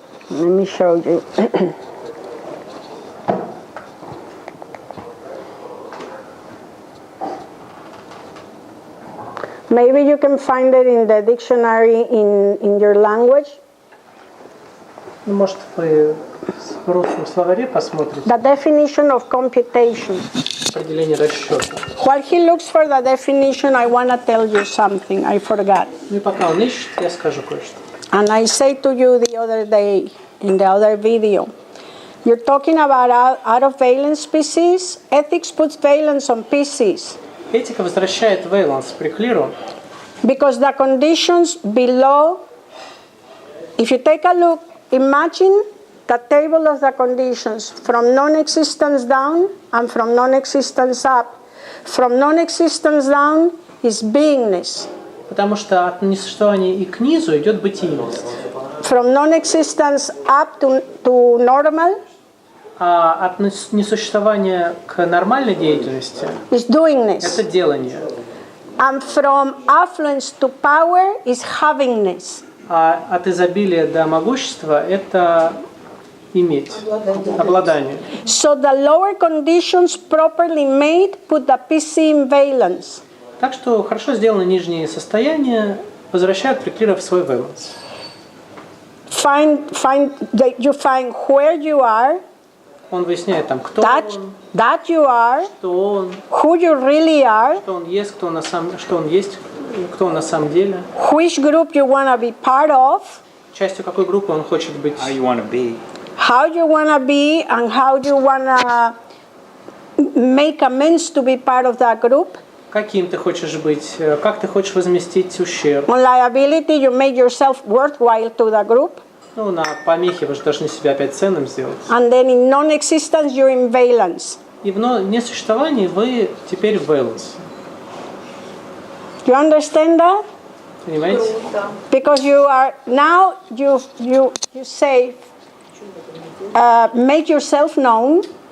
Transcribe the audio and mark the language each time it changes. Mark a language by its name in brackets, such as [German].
[English] Let me show you. Maybe you can find it in the dictionary in your language. [Russian] Может, вы в русском словаре посмотрите. [English] The definition of computation. [Russian] Определение расчета. [English] While he looks for the definition, I want to tell you something. I forgot. [Russian] Ну и пока он ищет, я скажу кое-что. [English] And I say to you the other day, in the other video, you're talking about out of valence PCs. Ethics puts valence on PCs. [Russian] Этика возвращает valence преклиру. [English] Because the conditions below, if you take a look, imagine the table of the conditions from non-existence down and from non-existence up. From non-existence down is beingness. [Russian] Потому что от несуществования и к низу идет бытийность. [English] From non-existence up to normal [Russian] А от несуществования к нормальной деятельности [English] is doingness. [Russian] это делание. [English] And from affluence to power is havingness. [Russian] А от изобилия до могущества это иметь, обладание. [English] So the lower conditions properly made put the PC in valence. [Russian] Так что хорошо сделаны нижние состояния, возвращают преклира в свой valence. [English] You find where you are. [Russian] Он выясняет там, кто он, [English] that you are, [Russian] что он, [English] who you really are, [Russian] что он есть, кто он на самом деле, [English] which group you want to be part of, [Russian] частью какой группы он хочет быть, [English] How you want to be. How you want to be and how you want to make amends to be part of that group. [Russian] Каким ты хочешь быть, как ты хочешь возместить ущерб. [English] On liability, you make yourself worthwhile to the group. [Russian] Ну, на помехе вы же должны себя опять ценным сделать. [English] And then in non-existence, you're in valence. [Russian] И в несуществовании вы теперь в valence. [English] You understand that? [Russian] Понимаете? [English] Because you are now you say make yourself known.